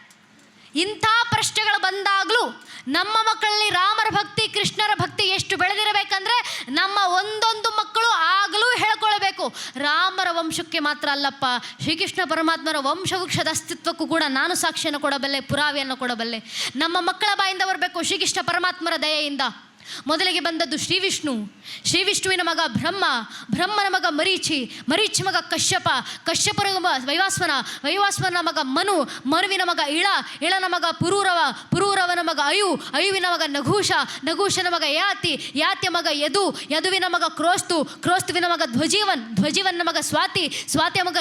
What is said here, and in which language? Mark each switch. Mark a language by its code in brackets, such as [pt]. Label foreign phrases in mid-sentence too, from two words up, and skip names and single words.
[kn] ಇಂಥ ಪ್ರಶ್ನೆಗಳು ಬಂದಾಗಲೂ ನಮ್ಮ ಮಕ್ಕಳಲ್ಲಿ ರಾಮರ ಭಕ್ತಿ, ಕೃಷ್ಣರ ಭಕ್ತಿ ಎಷ್ಟು ಬೆಳೆದಿರಬೇಕಂದ್ರೆ ನಮ್ಮ ಒಂದೊಂದು ಮಕ್ಕಳು ಆಗಲೂ ಹೇಳ್ಕೊಳ್ಬೇಕು, ರಾಮರ ವಂಶಕ್ಕೆ ಮಾತ್ರ ಅಲ್ಲಪ್ಪ, ಶ್ರೀಕೃಷ್ಣ ಪರಮಾತ್ಮರ ವಂಶವೃಕ್ಷದ ಅಸ್ತಿತ್ವಕ್ಕೂ ಕೂಡ ನಾನು ಸಾಕ್ಷಿಯನ್ನು ಕೊಡಬಲ್ಲೆ, ಪುರಾವೆಯನ್ನು ಕೊಡಬಲ್ಲೆ. ನಮ್ಮ ಮಕ್ಕಳ ಬಾಯಿಂದ ಬರಬೇಕು ಶ್ರೀಕೃಷ್ಣ ಪರಮಾತ್ಮರ ದಯೆಯಿಂದ. ಮೊದಲಿಗೆ ಬಂದದ್ದು ಶ್ರೀವಿಷ್ಣುವಿನ ಮಗ ಬ್ರಹ್ಮನ ಮಗ ಮರೀಚಿ ಮಗ ಕಶ್ಯಪ, ಕಶ್ಯಪನ ವೈವಾಸ್ವನ ಮಗ ಮನುವಿನ ಮಗ ಇಳನ ಮಗ ಪುರೂರವನ ಮಗ ಅಯುವಿನ ಮಗ ನಘೂಷನ ಮಗ ಯಾತಿಯ ಮಗ ಯದುವಿನ ಮಗ ಕ್ರೋಸ್ತುವಿನ ಮಗ ಧ್ವಜೀವನ ಮಗ ಸ್ವಾತಿಯ ಮಗ